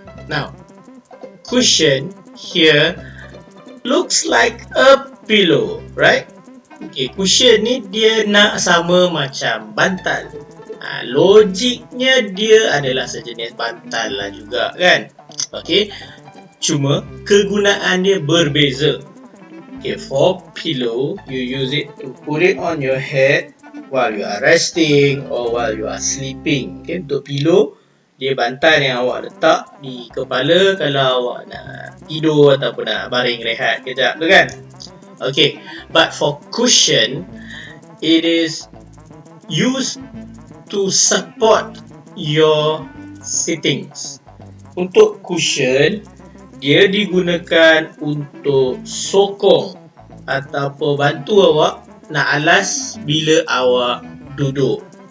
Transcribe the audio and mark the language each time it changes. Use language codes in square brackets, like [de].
[en] Now, cushion here looks like a pillow, right? [ms] Okay, cushion ni dia nak sama macam bantal. Logiknya dia adalah sejenis bantal lah juga kan. Okay, cuma kegunaan dia berbeza. [en] Okay, for pillow, you use it to put it on your head while you are resting or while you are sleeping. [ms] Okay, untuk pillow, dia bantal yang awak letak di kepala kalau awak nak tidur ataupun nak baring rehat kejap tu kan. [en] Okay, but for cushion, it is used to support your sittings. [ms] Untuk cushion, dia digunakan untuk sokong ataupun bantu awak nak alas bila awak duduk.